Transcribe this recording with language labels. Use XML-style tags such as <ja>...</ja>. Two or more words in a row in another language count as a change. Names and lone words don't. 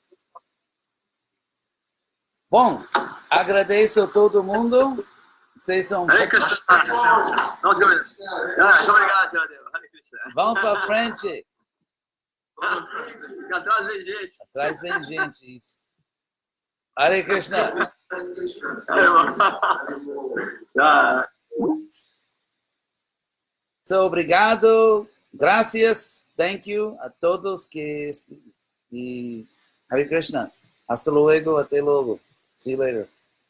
<pt>Bom, agradeço a todo mundo. Vocês são... Hare Krishna. Muito obrigado, Tia Deva. Hare Krishna. Vamos para frente. Atrás vem gente. Atrás vem gente, isso. Hare Krishna. So, obrigado. Gracias.</pt> <en>Thank you</en> <pt>a todos que... E Hare Krishna.</pt> <es>Hasta luego.</es> <pt>Até logo.</pt> <en>See you later.</en>